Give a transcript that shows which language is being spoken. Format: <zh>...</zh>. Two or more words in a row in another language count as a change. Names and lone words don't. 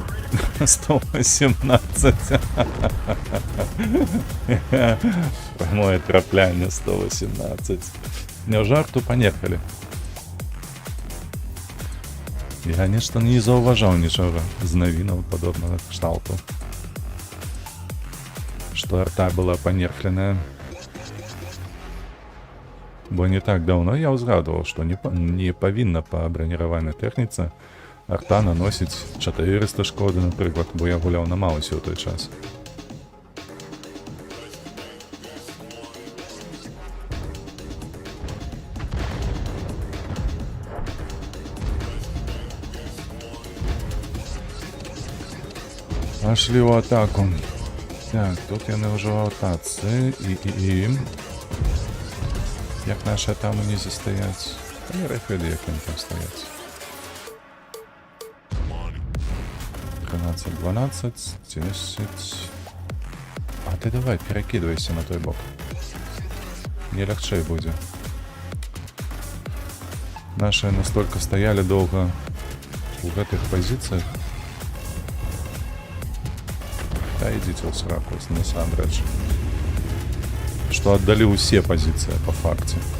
<be>118. Прямое траплянне 118. Няўжо арту панехалі? Я нешта не заўважаў нічога з навінаў падобнага кшталту. Што арта была панерхленая. Бо не так даўно я ўзгадваў, што не павінна па браніраванай тэхніцы арта наносіць 400 шкоды, напрыклад, бо я гуляў на Маусе ў той час.</be> <ru>Пошли в атаку.</ru> <be>Так, тут яны ўжо ў атацы і... Як наши там унізе стаяць? Не рэфеды, як ім там стаяць. 13, 12, 10...</be> <ru>А ты давай, перакидывайся на той бок.</ru> <be>Мне лягчэй будзе.</be> <ru>Наши настолько стояли долго в гэтых позициях. Да идите в сраку, насамрэч. Что отдали все позиции по факте.</ru>